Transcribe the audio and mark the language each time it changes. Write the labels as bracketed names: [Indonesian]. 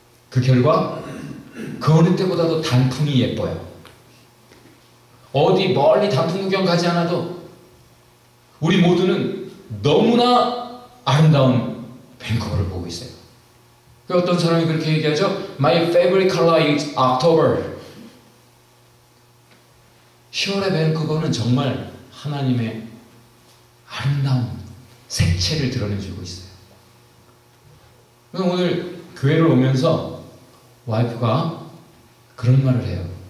[Korean] 그 결과 그 어느 때보다도 단풍이 예뻐요. 어디 멀리 단풍 구경 가지 않아도 우리 모두는 너무나 아름다운 밴쿠버를 보고 있어요. 그 어떤 사람이 그렇게 얘기하죠. [English] My favorite color is October. [Korean] 10월의 밴쿠버는 정말 하나님의 아름다운 색채를 드러내주고 있어요. 오늘 교회를 오면서 와이프가 그런 말을 해요.